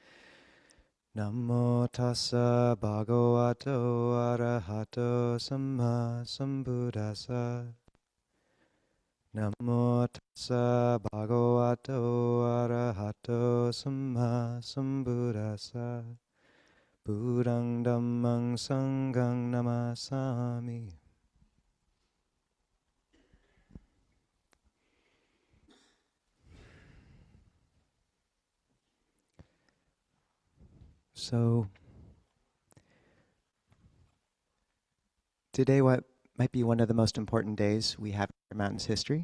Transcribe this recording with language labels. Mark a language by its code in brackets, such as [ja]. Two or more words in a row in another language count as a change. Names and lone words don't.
[pi] Namo tassa bhagavato arahato samma sambuddhassa. Namo tassa bhagavato arahato samma sambuddhassa. Buddhang dhammang sanghang namasami. [en] So, today what might be one of the most important days we have in Mountain's history.